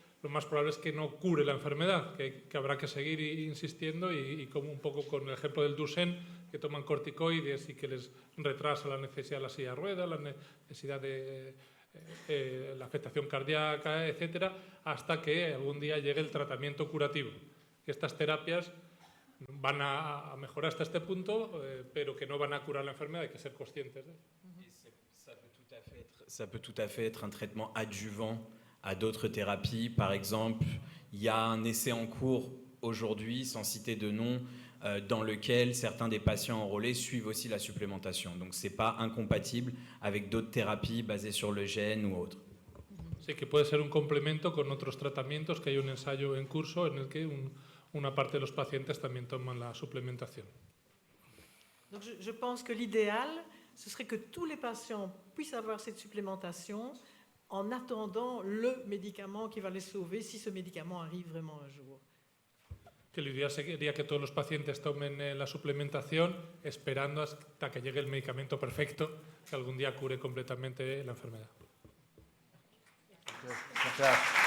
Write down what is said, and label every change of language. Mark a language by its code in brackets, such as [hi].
[es] lo más probable es que no cure la enfermedad, que habrá que seguir insistiendo y como un poco con el ejemplo del Duchenne, que toman corticoides y que les retrasa la necesidad de la silla de ruedas, la necesidad de la afectación cardíaca, etcétera, hasta que algún día llegue el tratamiento curativo. Estas terapias van a mejorar hasta este punto, pero que no van a curar la enfermedad, hay que ser conscientes de eso. [fr] Ça peut tout à fait être un traitement adjuvant à d'autres thérapies. Par exemple, il y a un essai en cours aujourd'hui, sans citer de nom, dans lequel certains des patients enrôlés suivent aussi la supplémentation. Donc, ce n'est pas incompatible avec d'autres thérapies basées sur le gène ou autres. [es] Sí, que puede ser un complemento con otros tratamientos, que hay un ensayo en curso en el que una parte de los pacientes también toman la suplementación. [fr] Donc je pense que l'idéal, ce serait que tous les patients puissent avoir cette supplémentation en attendant le médicament qui va les sauver, si ce médicament arrive vraiment un jour. [es] Que lo ideal sería que todos los pacientes tomen la suplementación esperando hasta que llegue el medicamento perfecto que algún día cure completamente la enfermedad. Gracias.